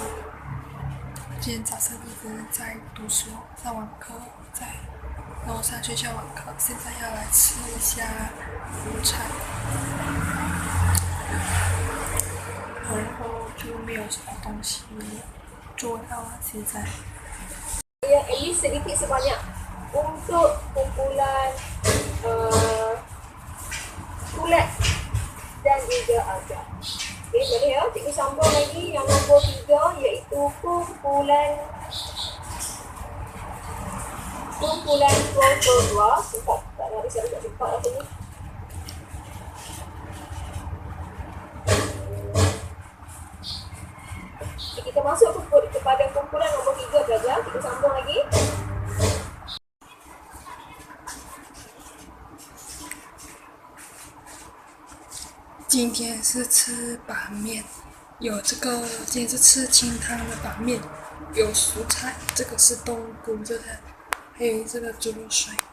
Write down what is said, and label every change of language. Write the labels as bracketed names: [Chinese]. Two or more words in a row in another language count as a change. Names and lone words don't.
[Chinese] 今天早上一直在读书，上网课，然后上学校网课，现在要来吃一下午餐，然后就没有什么东西做到了现在。 [Malay] Yang [English] at least [Malay] sedikit sebanyak untuk kumpulan kulat dan juga agar. Okay, boleh ya? Cikgu sambung lagi yang nombor 3 iaitu kumpulan kelompok 2. Cepat, tak nak risau cepat apa ni. Kita masuk kepada kumpulan nombor 3 belajar. Kita sambung lagi. [Chinese] 今天是吃板面，今天是吃清汤的板面，有蔬菜，这个是冬菇，还有这个猪肉水。